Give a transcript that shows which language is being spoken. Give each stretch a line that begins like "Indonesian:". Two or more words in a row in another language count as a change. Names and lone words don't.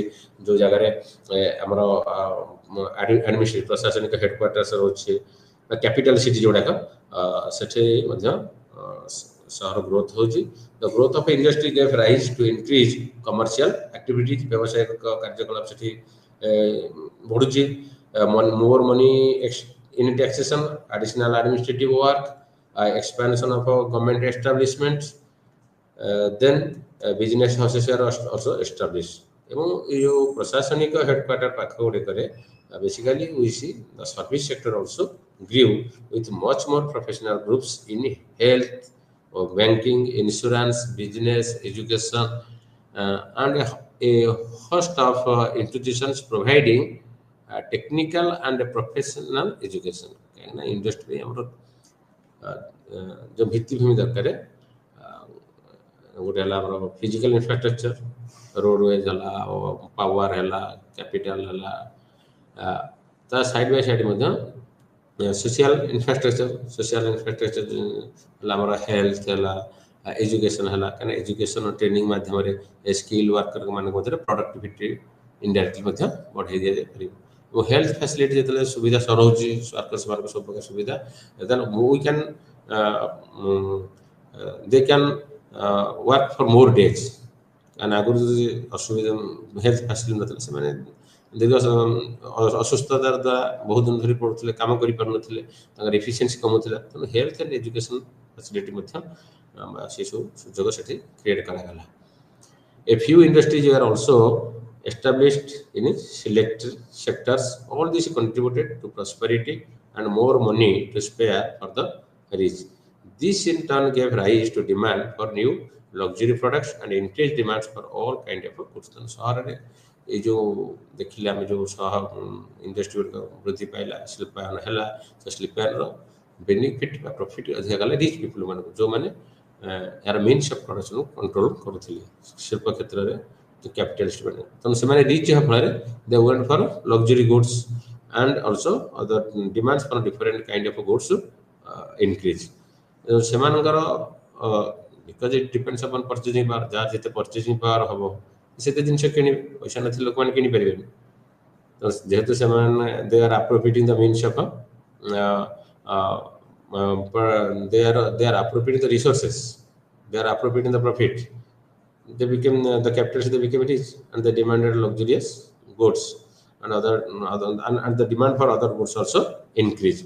Odia: ଯେଉଁ ଜାଗାରେ ଆମର ଆଡମିନିଷ୍ଟ୍ରେଟିଭ ପ୍ରଶାସନିକ ହେଡକ୍ୱାର୍ଟର୍ସ ରହୁଛି ବା
English: capital city
Odia: ଯେଉଁଗୁଡ଼ାକ, ସେଠି ମଧ୍ୟ ସହର ଗ୍ରୋଥ ହେଉଛି।
English: the growth of industry gave rise to increase commercial activities,
Odia: ବ୍ୟବସାୟିକ କାର୍ଯ୍ୟକଳାପ ସେଠି ବଢ଼ୁଛି।
English: more money in taxation, additional administrative work, expansion of government establishments, then business houses are also established।
Odia: ଏବଂ ଏଇ ଯେଉଁ ପ୍ରଶାସନିକ ହେଡକ୍ୱାର୍ଟର ପାଖ ଗୁଡ଼ିକରେ
English: basically we see the service sector also grew with much more professional groups in health, banking, insurance, business, education, and a host of institutions providing technical and professional education।
Odia: କାହିଁକିନା ଇଣ୍ଡଷ୍ଟ୍ରି ଆମର ଯେଉଁ ଭିତ୍ତିଭୂମି ଦରକାର, ଗୋଟେ ହେଲା ଆମର
English: physical infrastructure,
Odia: ରୋଡୱେଜ ହେଲା, ପାୱାର ହେଲା, କ୍ୟାପିଟାଲ ହେଲା, ତା
English: side by side
Odia: ମଧ୍ୟ
English: social infrastructure
Odia: ହେଲା ଆମର ହେଲ୍ଥ ହେଲା, ଏଜୁକେସନ ହେଲା। କାହିଁକିନା
English: education training
Odia: ମାଧ୍ୟମରେ
English: skill worker
Odia: ମାନଙ୍କ ମଧ୍ୟରେ
English: productivity indirectly
Odia: ମଧ୍ୟ ବଢ଼ାଇ ଦିଆଯାଇପାରିବ। ଏବଂ
English: health facility
Odia: ଯେତେବେଳେ ସୁବିଧା ରହୁଛି, ସ୍ୱାସ୍ଥ୍ୟ ସବୁ ପ୍ରକାର ସୁବିଧା,
English: then we can they can work for more days.
Odia: କାରଣ ଆଗରୁ ଯଦି ଅସୁବିଧା
English: health facility
Odia: ନଥିଲା, ସେମାନେ ଦୀର୍ଘ ଅସୁସ୍ଥତାର ଦ୍ୱାରା ବହୁତ ଦିନ ଧରି ପଡ଼ୁଥିଲେ, କାମ କରିପାରୁନଥିଲେ, ତାଙ୍କର ଏଫିସିଏନ୍ସି କମୁଥିଲା। ତେଣୁ
English: health and education facility
Odia: ମଧ୍ୟ ସେସବୁ ସୁଯୋଗ ସେଠି କ୍ରିଏଟ୍ କରାଗଲା।
English: A few industries were also established in selected sectors. All this contributed to prosperity and more money to spare for the rich. This in turn gave rise to demand for new luxury products and increased demands for all kind of goods।
Odia: ସହରରେ ଏଇ ଯେଉଁ ଦେଖିଲେ ଆମେ ଯେଉଁ ଇଣ୍ଡଷ୍ଟ୍ରି ଗୁଡ଼ିକ ବୃଦ୍ଧି ପାଇଲା, ଶିଳ୍ପାୟନ ହେଲା, ସେ ଶିଳ୍ପାୟନର ବେନିଫିଟ୍ ବା ପ୍ରଫିଟ୍ ଅଧିକା ଗଲା
English: rich people
Odia: ମାନଙ୍କୁ, ଯେଉଁମାନେ ଏହାର
English: means of productionକୁ
Odia: କଣ୍ଟ୍ରୋଲ କରୁଥିଲେ ଶିଳ୍ପ କ୍ଷେତ୍ରରେ କ୍ୟାପିଟାଲିଷ୍ଟ ମାନେ। ତେଣୁ ସେମାନେ ରିଚ୍ ହେବା ଫଳରେ
English: they went for luxury goods and also other demands for different kind of goods increase.
Odia: ସେମାନଙ୍କର
English: because it depends upon purchasing power,
Odia: ଯାହା ଯେତେ
English: purchasing power
Odia: ହେବ ସେତେ ଜିନିଷ କିଣିବେ, ପଇସା ନଥିଲେ ଲୋକମାନେ କିଣିପାରିବେନି। ତ ଯେହେତୁ ସେମାନେ
English: they are appropriating the means of they are appropriating the resources, they are appropriating the profit, they became the capitalists, they became rich and they demanded luxurious goods and and the demand for other goods also increased.